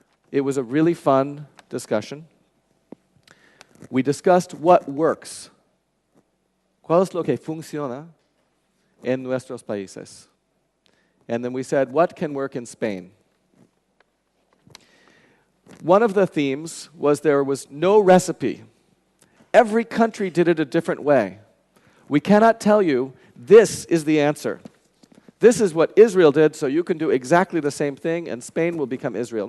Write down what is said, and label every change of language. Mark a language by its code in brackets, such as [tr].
[en] It was a really fun discussion. We discussed what works. [es] ¿Cuál es lo que funciona en nuestros países? [en] And then we said, what can work in Spain? One of the themes was there was no recipe. Every country did it a different way. We cannot tell you, this is the answer. This is what Israel did, so you can do exactly the same thing, and Spain will become Israel.